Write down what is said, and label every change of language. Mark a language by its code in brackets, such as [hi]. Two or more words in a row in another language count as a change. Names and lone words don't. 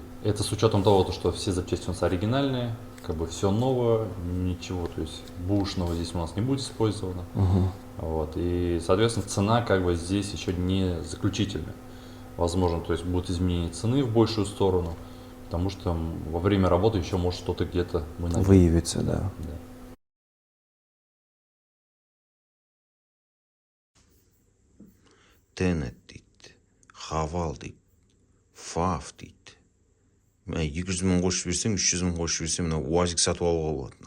[ru] Это с учетом того, что все запчасти у нас оригинальные, как бы все новое, ничего, то есть бушного здесь у нас не будет использовано. Вот, и, соответственно, цена как бы здесь еще не заключительная. Возможно, то есть будут изменения цены в большую сторону, потому что во время работы еще может что-то где-то мы найдем. Выявится, да. Да. [kk] Тенет дейді, хавал дейді, фаф дейді. Мен 200 мың қосып берсем, 300 мың қосып берсем, мына УАЗик сатып алуға болады.